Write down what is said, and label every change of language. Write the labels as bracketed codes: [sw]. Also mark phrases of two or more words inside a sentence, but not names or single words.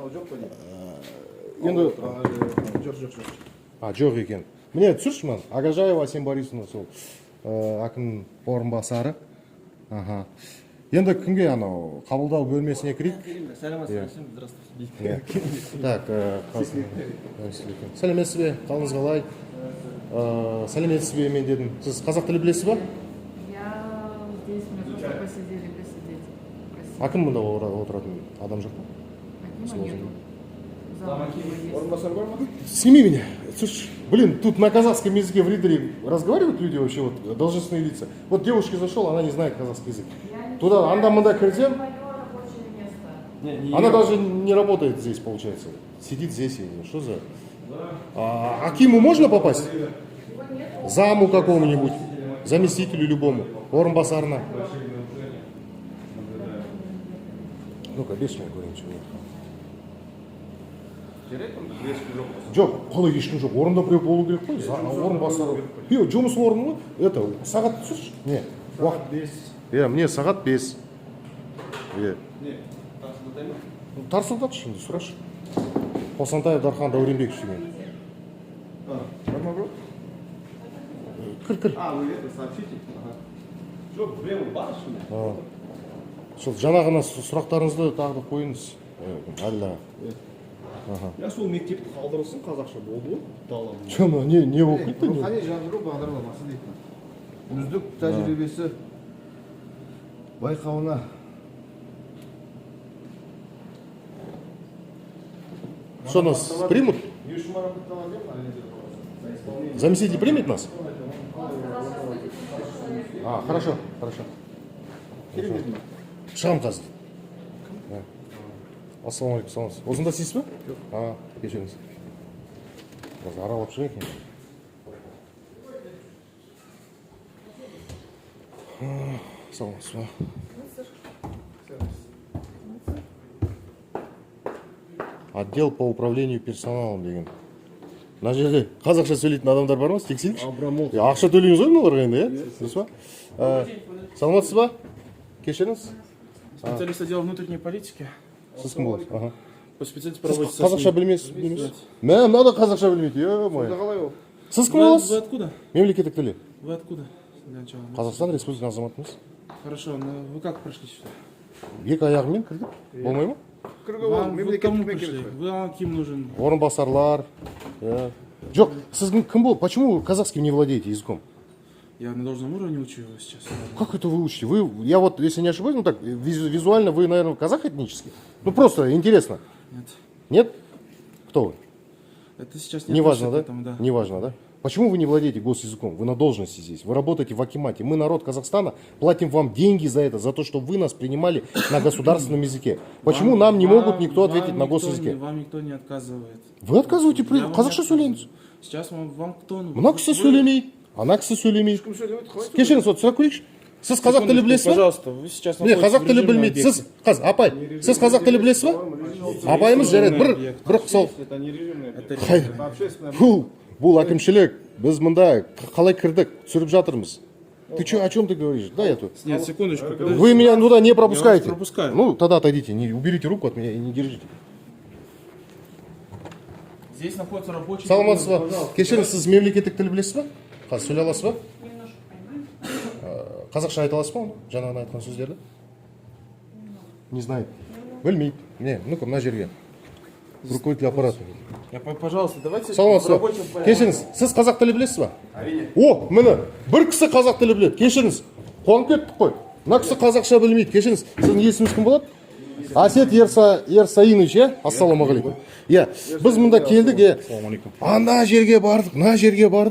[kk] енді жоқ екен міне түсірші маған агажаева Асем Борисовна сол әкім орынбасары аха енді кімге анау қабылдау бөлмесіне кірейік [ru] здравствуйте так [kk] сәлеметсіз бе қалыңыз қалай сәлеметсіз бе мен дедім сіз қазақ тілі білесіз ба [ru] Я здесь, мне просто посидели, посидеть. Просили. [kk] әкім мұнда отыратын адам жоқ па [ru] Акима нету. Зам Акима есть. [kk] Орынбасар бар ма? [ru] сними меня слушай блин тут на казахском языке в ридере разговаривают люди вообще вот должностные лица вот девушка зашел она не знает казахский язык Я не туда знаю, [kk] анда-мында [ru] это [kk] кірсем [ru] мое рабочее место. она даже не работает здесь получается сидит здесь и что за Акиму можно попасть заму какому-нибудь заместителю любому орынбасарына [kk] ну-ка беш мен көрейін что жоқ қалай ешкім жоқ орында біреу болу керек қой орынбасар жұмыс орны ғой это сағат түсірші не уақыт иә мне сағат 5 иә тарсылдатшы енді сұрашы Қосантаев Дархан Дауренбекович деген Бар ма бро? кір [ru] А, вы это сообщите? Ага. [kk] Жоқ, біреу бар ішінде? сол жаңағына сұрақтарыңызды тағы да қойыңыз әлі Я сол мектепті қалдырылсын, қазақша болды ғой, далам. жоқ не оқиды не Рухани жаңғыру бағдарламасы дейтін. Үздік тәжірибесі байқауына [ru] что нас примут заместитель примет нас хорошо [kk] шығамын қазір ассалаумағалейкум саламатсыз осында істейсіз ба жоқ кешіріңіз қазір аралап шығайық енді саламатсыз ба [ru] отдел по управлению персоналом [kk] деген мына жерде қазақша сөйлейтін адамдар бар ма тексерейікші Абрамов. ақша төлейміз ғой мыналарға енді иә дұрыс па саламатсыз ба кешіріңіз [ru] Специалист отдела внутренней политики. [kk] сіз кім боласыз аха [ru] По специальности [kk] сіз [ru] проводится... [kk] қазақша білмейсіз мә мынау да қазақша білмейді е-мое қалай ол? сіз кім [ru] Вы [kk] боласыз [ru] откуда? [kk] мемлекеттік тілі [ru] Вы откуда? Для начала. [kk] қазақстан республикасының азаматымыз [ru] Хорошо, но вы как прошли сюда? [kk] екі аяғымен кірдік болмай ма Кірге ол [ru] Вам, вы к кому [kk] мемлекеттік [ru] пришли? [kk] мекеме. [ru] Вы кем нужен? [kk] орынбасарлар иә жоқ сіз кім бол [ru] почему казахским не владеете языком Я на должном уровне учу его сейчас. Как это вы учите? Я вот, если не ошибаюсь, ну так, визуально вы, наверное, казах этнический? Ну просто интересно. Нет. Нет? Кто вы? Это сейчас не Неважно, относится да? к этому, да. Неважно, да? Почему вы не владеете госязыком? Вы на должности здесь. Вы работаете в Акимате. Мы, народ Казахстана, платим вам деньги за это, за то, что вы нас принимали на государственном языке. Почему нам не могут никто ответить на госязыке? Вам никто не отказывает. Вы отказываете? Я вам [kk] Қазақша [ru] не [kk] сөйлеңіз. [ru] отказываю. Сейчас вам кто? [kk] Мына кісі сөйлемейді. Ана кісі сөйлемейді. Кешіріңіз, вот сұрақ көрейікші. Сіз қазақ тілі білесіз ба? [ru] Пожалуйста, вы сейчас [kk] Міне, қазақ тілі білмейді. Сіз, апай, сіз қазақ тілі білесіз ба? Апайымыз жарайды. Бір қысау. [ru] Это не режимный объект. [kk] Қай, [ru] Это общественное. [kk] бұл әкімшілік. Біз мында қалай кірдік, түсіріп жатырмыз. [ru] Ты что, о чем ты говоришь? Да, я тут. Нет, секундочку. подождите. Вы меня туда не пропускаете. Я вас пропускаю. Ну, тогда отойдите. Уберите руку от меня и не держите. Здесь находится рабочий... [kk] Саламатсыз ба? Кешіріңіз, сіз мемлекеттік тіл білесіз ба? Қазір сөйлей аласыз ба? Қазақша айта аласыз ба оны? Жаңағыны айтқан сөздерді? [ru] Не знает. [kk] Білмейді. Не, ну-ка, мына жерге. [ru] Руководитель аппарата. Пожалуйста, давайте... [kk] Саламатсыз ба? Кешіріңіз, сіз қазақ тілі білесіз ба? О, міне, бір кісі қазақ тілі біледі. Кешіріңіз, қуанып кеттік қой. Мына кісі қазақша білмейді. Кешіріңіз, сіздің есіміңіз кім болады? Асет Ерсаинович, иә? Ассалаумағалейкум. Иә, біз мұнда келдік, ана жерге бардық, мына жерге бардық.